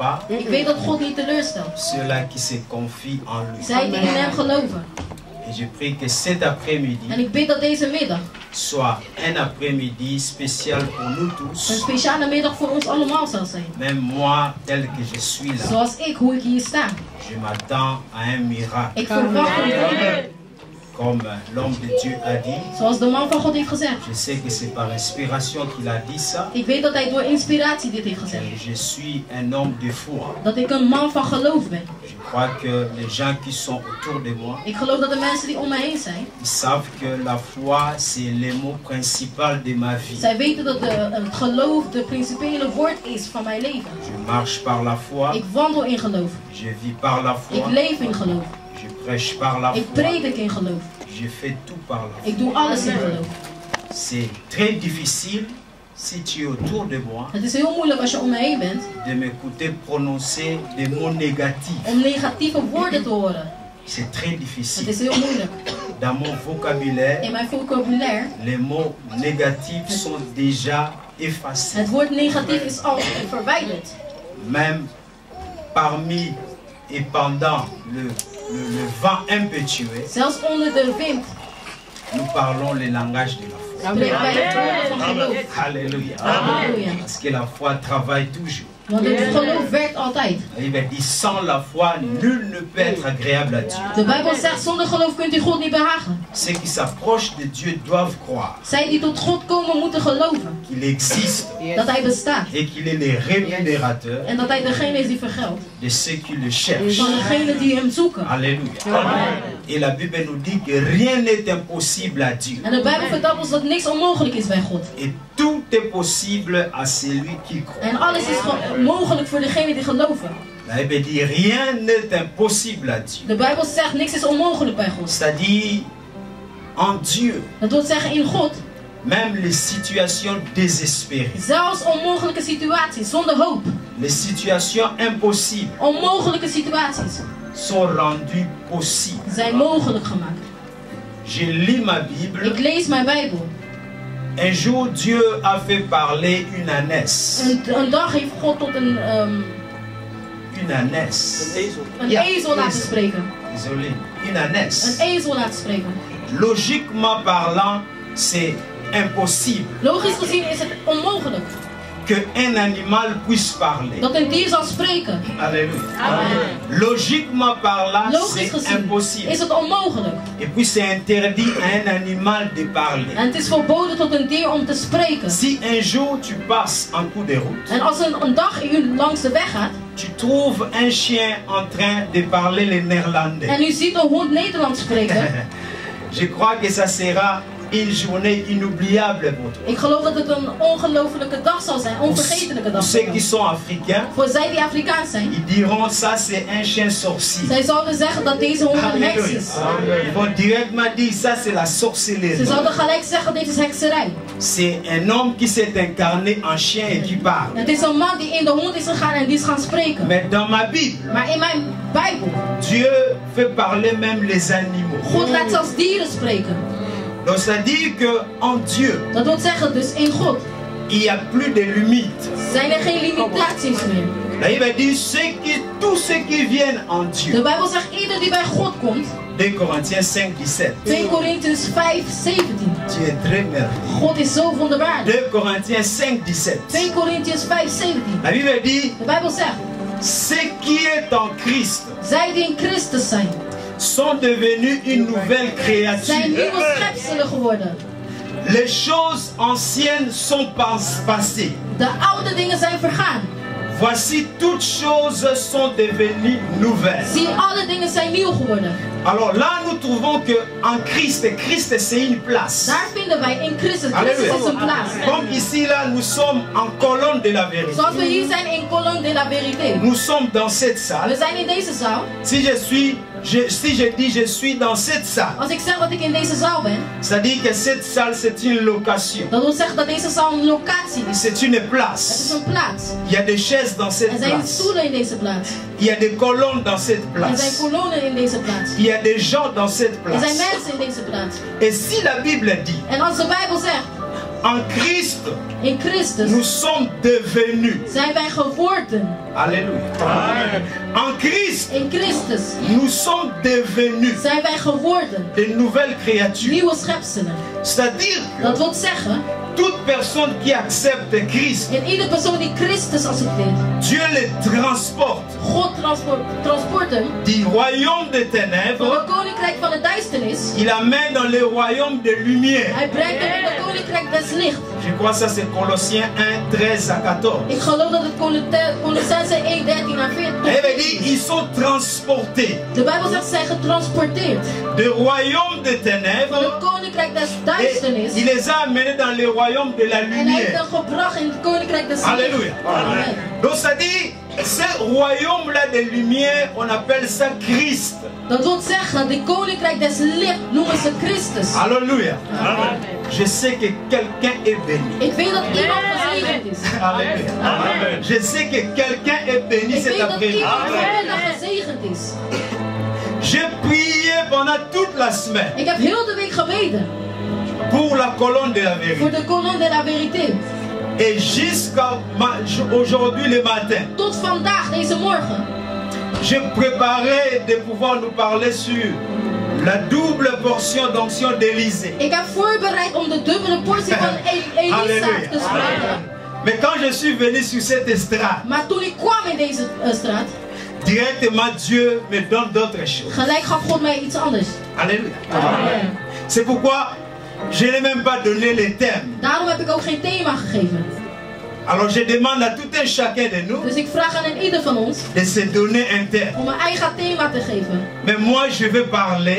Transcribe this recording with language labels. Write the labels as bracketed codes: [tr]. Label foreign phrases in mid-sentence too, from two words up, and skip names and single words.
[nl] Ik weet dat God niet teleurstelt. [fr] Ceux-là qui se confient en lui. [nl] Zij die in hem geloven. [fr] Et je prie que cet après-midi [nl] En ik bid dat deze middag [fr] soit un après-midi spécial pour nous [nl] een [fr] tous. [nl] speciale middag voor ons allemaal zal zijn. [fr] Même moi, tel que je suis là, [nl] Zoals ik, hoe ik hier sta. [fr] je m'attends à un miracle. [nl] Ik verwacht een wonder. [fr] Comme l'homme de Dieu a dit. [nl] Zoals de man van God heeft gezegd. [fr] Je sais que c'est par inspiration qu'il a dit ça. [nl] Ik weet dat hij door inspiratie dit heeft gezegd. [fr] Et je suis un homme de foi. [nl] Dat ik een man van geloof ben. [fr] Je crois que les gens qui sont autour de moi, [nl] Ik geloof dat de mensen die om me heen zijn. [fr] ils savent que la foi, c'est le mot principal de ma vie. [nl] Zij weten dat het geloof de principiële woord is van mijn leven. [fr] Je marche par la foi. [nl] Ik wandel in geloof. [fr] Je vis par la foi. [nl] Ik leef in geloof. [fr] Je prêche par la [nl] Ik [fr] foi. [nl] predik in geloof. [fr] Je fais tout par la foi. [nl] Ik doe alles in geloof. [fr] C'est très difficile, si tu es autour de moi, [nl] Het is heel moeilijk als je om me heen bent [fr] de m'écouter prononcer des mots négatifs. [nl] om negatieve woorden te horen. [fr] C'est très [nl] Het [fr] difficile. [nl] is heel moeilijk. [fr] Dans mon vocabulaire, [nl] In mijn vocabulaire, [fr] les mots négatifs sont déjà effacés. [nl] het woord negatief is al verwijderd. [fr] Même parmi et pendant le vent impétueux, [nl] Zelfs onder de wind [fr] nous parlons le langage de la foi. [nl] spreken wij het woord van geloof. [fr] Alléluia. [nl] Halleluja. [fr] Parce que la foi travaille toujours. [nl] Want het geloof werkt altijd. [fr] Il dit, sans la foi, nul ne peut être agréable à Dieu. [nl] De Bijbel zegt, zonder geloof kunt u God niet behagen. [fr] Ceux qui s'approchent de Dieu doivent croire [nl] Zij die tot God komen moeten geloven. [fr] qu'il existe [nl] Dat hij bestaat. [fr] et qu'il est le rémunérateur [nl] En dat hij degene is die vergeldt. [fr] de ceux qui le cherchent. [nl] Van degenen die hem zoeken. [fr] Alléluia. Et la Bible nous dit que rien n'est impossible à Dieu. [nl] En de Bijbel vertelt ons dat niks onmogelijk is bij God. [fr] Et tout est possible à celui qui croit. [nl] En alles is mogelijk voor degenen die geloven. [fr] La Bible dit rien n'est impossible à Dieu. [nl] De Bijbel zegt niks is onmogelijk bij God. [fr] C'est-à-dire en Dieu, [nl] Dat wil zeggen in God. [fr] même les situations désespérées, [nl] Zelfs onmogelijke situaties zonder hoop. [fr] les situations impossibles [nl] Onmogelijke situaties [fr] sont rendues possibles. [nl] zijn mogelijk gemaakt. [fr] Je lis ma Bible. [nl] Ik lees mijn Bijbel. [fr] Un jour, Dieu a fait parler une ânesse. [nl] Een dag heeft God tot een [fr] ânesse. [nl] ezel laten spreken. [fr] Désolé. Une ânesse. [nl] Een ezel laten spreken. [fr] Logiquement parlant, c'est impossible [nl] Logisch gezien is het onmogelijk [fr] qu'un animal puisse parler. [nl] dat een dier zal spreken. [fr] Alléluia. [nl] Amen. [fr] Logiquement parlant, [nl] Logisch [fr] c'est [nl] gezien [fr] impossible. [nl] is het onmogelijk. [fr] Et puis c'est interdit à un animal de parler. [nl] En het is verboden tot een dier om te spreken. [fr] Si un jour tu passes en cours de route, [nl] En als een dag u langs de weg gaat [fr] tu trouves un chien en train de parler le néerlandais. [nl] en u ziet een hond Nederlands spreken. [fr] Je crois que ça sera une journée inoubliable pour toi. [nl] Ik geloof dat het een ongelofelijke dag zal zijn, onvergetelijke dag. [fr] Ceux qui sont africains, [nl] Voor zij die Afrikaans zijn, [fr] ils diront ça c'est un chien sorcier. [nl] zij zouden zeggen dat deze hond een heks is. [fr] Ils vont directement dire ça c'est la sorcellerie. [nl] Ze zouden gelijk zeggen dit is hekserij. [fr] C'est un homme qui s'est incarné en chien et qui parle. [nl] Het is een man die in de hond is gegaan en die is gaan spreken. [fr] Mais dans ma Bible, [nl] Maar in mijn Bijbel, [fr] Dieu fait parler même les animaux. [nl] God laat zelfs dieren spreken. [fr] Donc c'est-à-dire que en Dieu, [nl] Dat wil zeggen dus in God [fr] il n'y a plus de limites. [nl] zijn er geen limitaties meer. [fr] Là, il va dire tous ceux qui viennent en Dieu. [nl] De Bijbel zegt ieder die bij God komt. [fr] 2 Corinthiens 5:17. [nl] 2 Korintiërs 5:17. [fr] Tu es très merveilleux. [nl] God is zo wonderbaarlijk. [fr] 2 Corinthiens 5:17. [nl] 2 Korintiërs 5:17. [fr] La Bible dit, [nl] De Bijbel zegt, [fr] ce qui est en Christ [nl] zij die in Christus zijn, [fr] sont devenus une nouvelle [nl] zijn [fr] créature. [nl] nieuwe schepselen geworden. [fr] Les choses anciennes sont passées. [nl] De oude dingen zijn vergaan. [fr] Voici toutes choses sont devenues nouvelles. [nl] Zie, alle dingen zijn nieuw geworden. [fr] Alors là, nous trouvons que en Christ, Christ c'est une place. [nl] Daar vinden wij in Christus. [fr] Alléluia. [nl] Christus is een plaats. [fr] Comme ici là, nous sommes en colonne de la vérité. [nl] Zoals we hier zijn in Colonne de la Vérité. [fr] Nous sommes dans cette salle. [nl] We zijn in deze zaal. [fr] Si je dis je suis dans cette salle, [nl] Als ik zeg dat ik in deze zaal ben, [fr] c'est-à-dire que cette salle c'est une location. [nl] dat wil zeggen dat deze zaal een locatie is. [fr] C'est une [nl] Het is [fr] place. [nl] een plaats. [fr] Il y a des chaises dans [nl] Er [fr] cette [nl] zijn [fr] place. [nl] stoelen in deze plaats. [fr] Il y a des colonnes dans cette [nl] Er zijn [fr] place. [nl] kolonnen in deze plaats. [fr] Il y a des gens dans cette [nl] Er zijn [fr] place. [nl] mensen in deze plaats. [fr] Et si la Bible dit, [nl] En als de Bijbel zegt, [fr] En Christ, [nl] In Christus [fr] nous sommes devenus. [nl] zijn wij geworden. [fr] Alléluia. Amen. En Christ, [nl] In Christus [fr] nous sommes devenus [nl] zijn wij geworden [fr] de nouvelles créatures. [nl] nieuwe schepselen. [fr] C'est-à-dire [nl] Dat [fr] que [nl] wil zeggen, [fr] toute personne qui accepte Christ, [nl] in ieder persoon die Christus accepteert, [fr] Dieu les transporte [nl] God transport hem [fr] du royaume des [nl] van [fr] ténèbres. [nl] het koninkrijk van de duisternis. [fr] Il amène dans le royaume de lumière. [nl] Hij brengt hem in het koninkrijk des licht. [fr] Je crois que ça c'est Colossiens 1, 13 à 14. [nl] Ik geloof dat het Colossense 1, 13 à 14 [fr] Il veut dire ils sont transportés [nl] De Bijbel zegt, zij getransporteerd [fr] du royaume des [nl] van [fr] ténèbres [nl] het koninkrijk des [fr] et [nl] duisternis. [fr] il les a amenés dans le royaume de la [nl] En hij heeft [fr] lumière. [nl] hem gebracht in het koninkrijk des licht. [fr] Alléluia. [nl] Amen. [fr] Donc ça dit, ce royaume-là de lumière, on appelle ça Christ. [nl] Dat wil zeggen, de koninkrijk des licht noemen ze Christus. [fr] Alléluia. [nl] Amen. [fr] Je sais que quelqu'un est béni. [nl] Ik weet dat iemand gezegend is. [fr] Alléluia. [nl] Amen. [fr] Je sais que quelqu'un est béni [nl] Ik [fr] cet [nl] weet dat [fr] après-midi. [nl] iemand vanmiddag gezegend is. [fr] J'ai prié pendant toute la semaine [nl] Ik heb heel de week gebeden [fr] pour la colonne de la [nl] voor [fr] vérité. [nl] de colonne de la vérité. [fr] Et jusqu'à aujourd'hui le matin, [nl] Tot vandaag, deze morgen, [fr] je préparais de pouvoir nous parler sur la double portion d'onction d'Élysée. [nl] ik heb voorbereid om de dubbele portie van Elisa [fr] Alléluia. [nl] te spreken. [fr] Mais quand je suis venu sur cette estrade, [nl] Maar toen ik kwam in deze straat, [fr] directement Dieu me donne d'autres choses. [nl] gelijk gaf God mij iets anders. [fr] Alléluia. [nl] Amen. [fr] C'est pourquoi je n'ai même pas donné les thèmes. [nl] Daarom heb ik ook geen thema gegeven. [fr] Alors je demande à tout un chacun de nous [nl] Dus ik vraag aan ieder van ons [fr] de se donner un thème. [nl] om een eigen thema te geven. [fr] Mais moi je vais parler